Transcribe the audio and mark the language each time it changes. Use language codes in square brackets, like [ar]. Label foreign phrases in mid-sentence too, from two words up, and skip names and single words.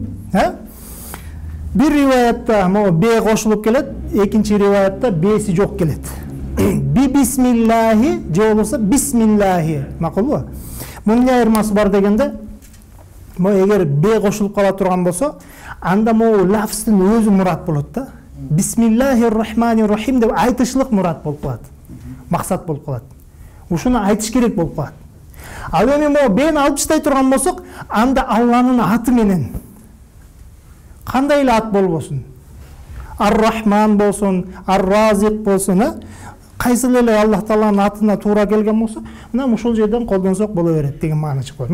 [ky] Бир риваятта могу бе кошулуп келет, экинчи риваятта беси жок келет. Бисмиллахи же болбосо бисмиллахи. Макулбу? Мунун айырмасы бар дегенде, эгер бе кошулуп кала турган болсо, анда могу лафздын өзү мурат болот да. [ar] بسم الله الرحمن الرحيم [ky] деп айтышлык мурат болуп калат. Максат болуп калат. Ушуну айтыш керек болуп калат. Ал эми могу бени алып таштай турган болсок, анда Алланын аты менен кандай эле ат болбосун. Ар-Рахман болсун, Ар-Разик болсун, кайсыл эле Аллах Тааланын атына туура келген болсо, мына ушул жерден колдонсок боло берет деген маана чыгат.